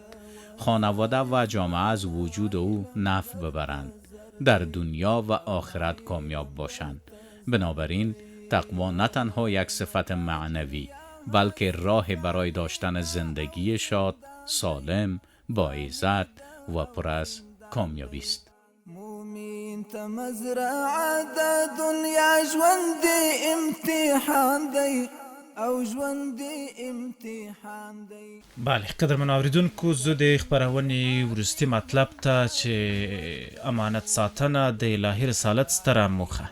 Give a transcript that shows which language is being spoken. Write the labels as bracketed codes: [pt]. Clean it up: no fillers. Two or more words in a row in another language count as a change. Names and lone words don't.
[fa] خانواده و جامعه از وجود او نفع ببرند. در دنیا و آخرت کامیاب باشند. بنابراین تقوا نه تنها یک صفت معنوی بلکه راه برای داشتن زندگی شاد، سالم، با عزت و پر از کامیابی است. [ps] مومن ته مزرعه د دنیا ژوند امتحان دی او ژوند امتحان دی. بله قدرمن اوریدونکو، زه د خپرونې وروستي مطلب ته چې امانت ساتنه د الهي رسالت ستره موخه.